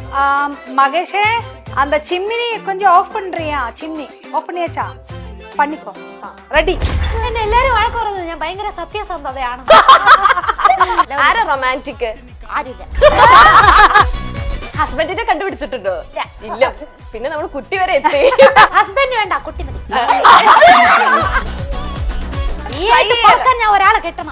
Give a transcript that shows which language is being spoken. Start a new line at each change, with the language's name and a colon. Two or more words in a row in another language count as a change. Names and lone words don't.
Tamil: மகேஷே அந்த சிம்மினி கொஞ்சம் ஆஃப் பண்றியா? சிம்னி ஆஃப் பண்ணியாச்சா? பண்ணிக்கோ.
Malayalam: റെഡി. എന്നെ എല്ലാരും വഴക്ക് പറയുന്നത് ഞാൻ ഭയങ്കര സത്യസന്ധതയാണ്. ആരാ റൊമാൻറ്റിക്? ആരില്ല. ഹസ്ബൻഡിനെ കണ്ടുപിടിച്ചിട്ടുണ്ടോ? ഇല്ല. പിന്നെ നമ്മൾ കുട്ടി വരെ എത്തി. ഹസ്ബൻഡ് വേണ്ട, കുട്ടി മതി. ഈ ആയിട്ട് കൊടുക്കാൻ ഞാൻ ഒരാളെ കെട്ടണം.